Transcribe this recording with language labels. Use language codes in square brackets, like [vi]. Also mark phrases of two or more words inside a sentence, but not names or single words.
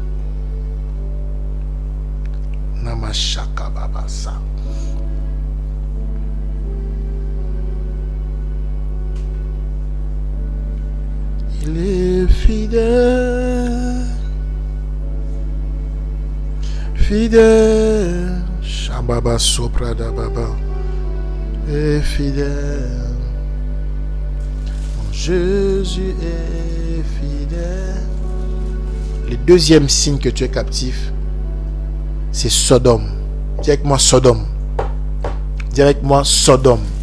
[fr] Namashaka babasa. Il est fidèle. Fidèle. Shambaba soprada baba. Et fidèle. Jésus est fidèle. Le deuxième signe que tu es captif, c'est Sodome. Dis avec moi Sodome. Dis avec moi Sodome.